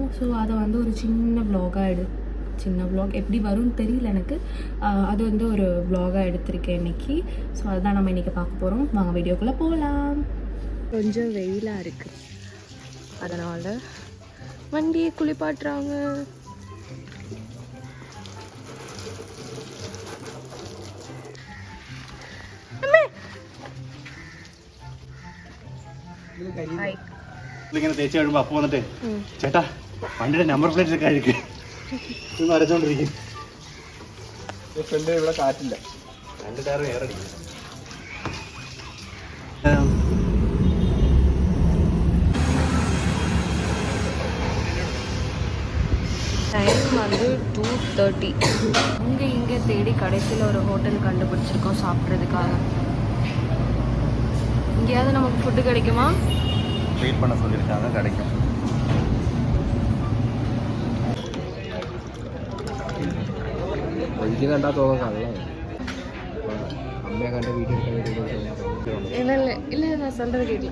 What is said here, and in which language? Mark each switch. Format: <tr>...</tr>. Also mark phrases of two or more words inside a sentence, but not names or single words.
<ta>ஸோ அதை வந்து ஒரு சின்ன வ்ளாக் எப்படி வரும்னு தெரியல எனக்கு. அது வந்து ஒரு வ்ளாகாக எடுத்திருக்கேன் இன்றைக்கி. ஸோ அதுதான் நம்ம இன்றைக்கி பார்க்க போகிறோம். வாங்க வீடியோக்குள்ளே போகலாம். கொஞ்சம் வெயிலாக இருக்குது, அதனால் வண்டியை குளிப்பாட்டுறாங்க.</ta> <ml>തേച്ച് കഴിയുമ്പോൾ അപ്പം വന്നിട്ട് ചേട്ടാ വണ്ടിയുടെ നമ്പർ പ്ലേറ്റ് ഒക്കെ അഴുക്ക് വരച്ചോണ്ടിരിക്കും. ഇവിടെ കാറ്റില്ല, 2 ടയർ എയർ അടിക്കും.</ml> <ta>டைம் வந்து 2:30. இங்கே தேடி கடைசியில் ஒரு ஹோட்டல் கண்டுபிடிச்சிருக்கோம் சாப்பிட்றதுக்காக. இங்கேயாவது நமக்கு ஃபுட்டு கிடைக்குமா? வெயிட் பண்ண சொல்லியிருக்காங்க, கிடைக்கும்.</ta> <ml>എനിക്ക് കണ്ടാൽ തോന്നുന്നു കള്ളാണ്. അമ്മയെ കണ്ട വീഡിയോ</ml> <ta>இல்லை நான் சொல்கிறது கேட்கல.</ta>